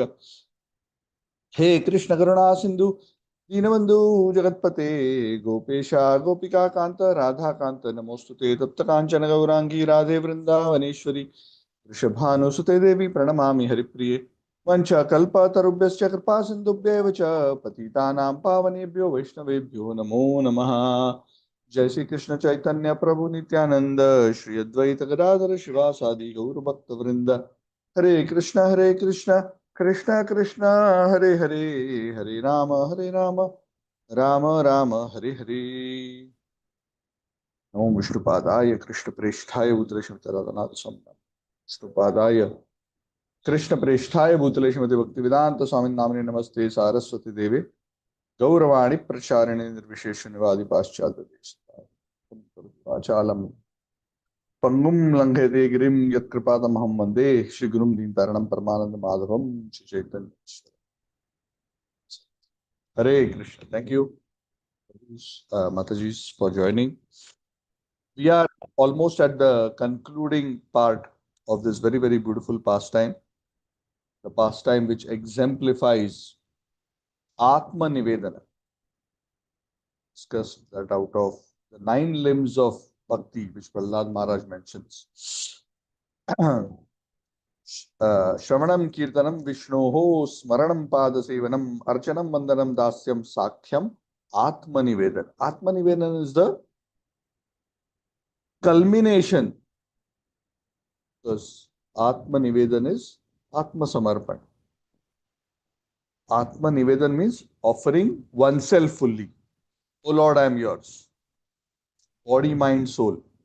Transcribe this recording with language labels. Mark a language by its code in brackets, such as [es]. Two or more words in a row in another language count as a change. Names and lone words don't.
[sa] हे कृष्ण करुणा सिंधु दीनबंधु जगतपते गोपेशा गोपिका कांत राधा कांत नमोस्तुते तप्त कांचन गौरांगी राधे वृंदावनेश्वरी वृषभानुसुते देवी प्रणमामि हरिप्रिये वंशकल्पतरुभ्यश्च कृपा सिन्धुभ्येव च पतितानां पावनेभ्यो वैष्णवेभ्यो नमो नमः। जय श्री कृष्ण चैतन्य प्रभु नित्यानंद श्री अद्वैत गदाधर शिवासादि गौर भक्त वृंद। हरे कृष्ण कृष्ण कृष्ण हरे हरे, हरे राम राम राम हरे हरे। नमो विष्णुपादाय कृष्ण प्रेष्ठाय भूतले श्रीमद् विष्णुपादाय कृष्ण प्रेष्ठाय भूतले श्रीमति भक्ति वेदांत स्वामी नामिने नमस्ते सारस्वती देवे गौरवाणी प्रचारिणे निर्विशेष निवादि पाश्चात्य देश आचालम पंगुम लंघयते गिरिम यत्कृपातमहं वन्दे श्रीगुरुं दीनतारिणं परमानंद माधवम श्री चैतन्य। हरे कृष्ण। [en] Thank you, Mataji, for joining. We are almost at the concluding part of this very, very beautiful pastime, the pastime which exemplifies [sa] आत्म निवेदन. [en] Discuss that out of the 9 limbs of bhakti, which Prahlad Maharaj mentions. [sa] श्रवणं कीर्तनं विष्णोः स्मरणं पादसेवनं अर्चनं वन्दनं दास्यं सख्यं आत्म निवेदन. आत्म निवेदन [en] is the culmination, because [sa] आत्म निवेदन [en] is [sa] आत्म समर्पण. आत्म निवेदन [en] means offering oneself fully. Oh Lord, I am yours. Body, mind, soul.